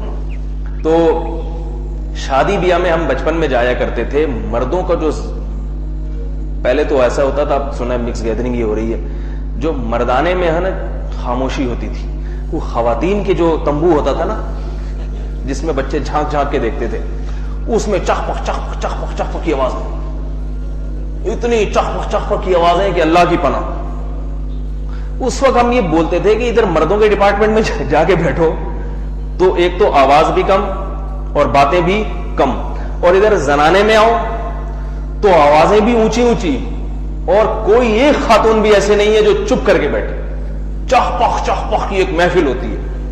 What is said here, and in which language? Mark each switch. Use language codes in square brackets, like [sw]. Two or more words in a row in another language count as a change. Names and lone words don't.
[ur] تو شادی بیاہ میں ہم بچپن میں جایا کرتے تھے. مردوں کا جو پہلے تو ایسا ہوتا تھا, اب سنا [en] mix gathering [ur] یہ ہو رہی ہے, جو مردانے میں ہے نا خاموشی ہوتی تھی, وہ خواتین کے جو تمبو ہوتا تھا نا جس میں بچے جھانک جھانک کے دیکھتے تھے, اس میں چخ پخ چخ پخ چخ پخ چخ پخ کی آواز, اتنی چخ پخ چخ پخ کی آوازیں کہ اللہ کی پناہ. اس وقت ہم یہ بولتے تھے کہ ادھر مردوں کے ڈپارٹمنٹ میں جا کے بیٹھو تو ایک تو آواز بھی کم اور باتیں بھی کم, اور ادھر زنانے میں آؤ تو آوازیں بھی اونچی اونچی, اور کوئی ایک خاتون بھی ایسے نہیں ہے جو چپ کر کے بیٹھے, چخ پخ کی ایک محفل ہوتی ہے.